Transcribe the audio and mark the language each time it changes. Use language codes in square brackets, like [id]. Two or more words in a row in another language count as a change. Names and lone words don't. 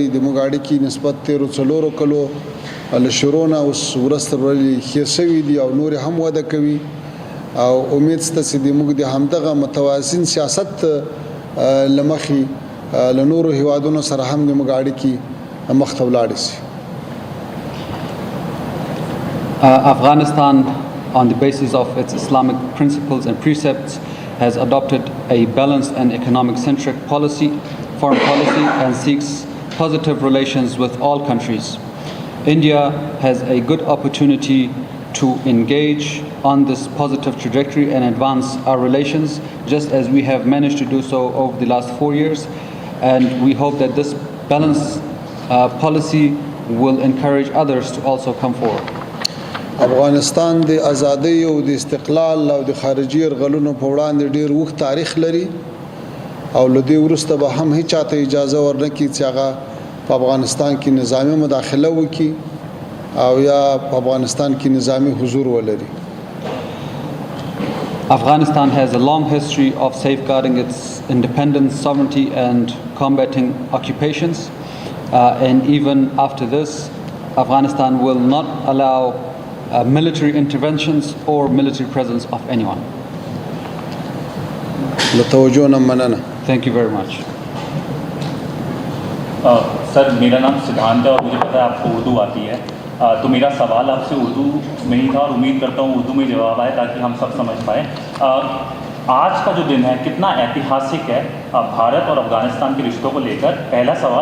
[ps] د موږ اړیکې نسبت 13 کلو له شروع نه اوس ورځ تر ورځې ښې شوي دي او نورې هم وده کوي او امید شته چې د موږ د همدغه متوازن سیاست له مخې له نورو هیوادونو سره هم د موږ اړیکې مخ ته ولاړې شي. [en] Afghanistan, on the basis of its Islamic principles and precepts, has adopted a balanced and economic-centric foreign policy, and seeks positive relations with all countries. India has a good opportunity to engage on this positive trajectory and advance our relations, just as we have managed to do so over the last 4 years. And we hope that this balanced policy will encourage others to also come forward. [ps] افغانستان د ازادۍ او د استقلال او د خارجي یرغلونو په وړاندې ډیر اوږد تاریخ لري او له دې وروسته به هم هیڅ چاته اجازه ورنکړي چې هغه په افغانستان کې نظامی مداخله وکړي او یا په افغانستان کې نظامی حضور ولري. [en] Afghanistan has a long history of safeguarding its independence, sovereignty and combating occupations. And even after this, Afghanistan will not allow military interventions or military presence of anyone. Thank you very much. [hi] सर मेरा नाम सिद्धांत है और मुझे पता है आपको उर्दू आती है, तो मेरा सवाल आपसे उर्दू में ही था और उम्मीद करता हूँ उर्दू में जवाब आए ताकि हम सब समझ पाए. आज का जो दिन है कितना ऐतिहासिक है भारत और अफगानिस्तान के रिश्तों को लेकर, पहला सवाल.